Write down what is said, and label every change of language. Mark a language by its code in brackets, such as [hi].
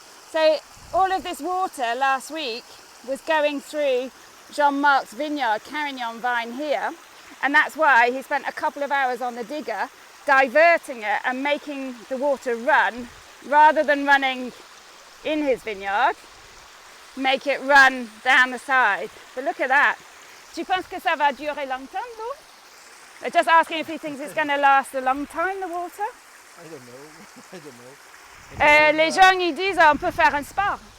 [en] So all of this water last week was going through Jean Marc's vineyard, Carignan vine here, and that's why he spent a couple of hours on the digger diverting it and making the water run, rather than running in his vineyard, make it run down the side. But look at that. [fr] Tu penses que ça va durer longtemps, [en] though? They're just asking if he thinks it's going to last a long time, the water. I don't know. I don't know. [fr] Les gens ils disent on peut faire un spa.